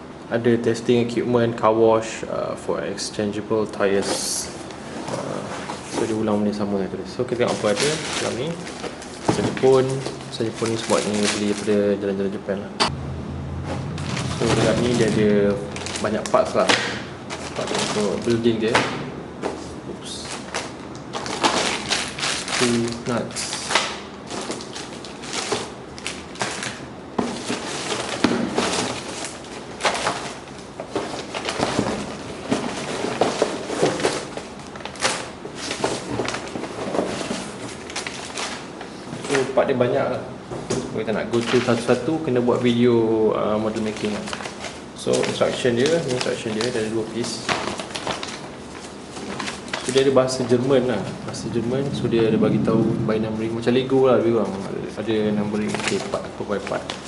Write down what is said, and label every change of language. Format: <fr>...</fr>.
<ms>Ada</ms> <en>testing equipment, car wash for exchangeable tyres.</en> <ms>So dia ulang benda sama tu. So kita tengok apa ada dalam ni. Pasal Jepun ni semua ni beli daripada Jalan-Jalan Japan lah. So dekat ni dia ada banyak parts lah. Part untuk building dia. Oops.</ms> <en>Two nuts.</en> <ms>So part dia banyak lah. Kalau kita nak</ms> <en>go through</en> <ms>satu-satu, kena buat video model making lah. So instruction dia ada 2 piece. So dia ada bahasa Jerman lah, bahasa Jerman. So dia ada bagi tahu</ms> <en>by numbering,</en> <ms>macam Lego lah lebih kurang. Ada</ms> <en>numbering, okay, part by part.</en>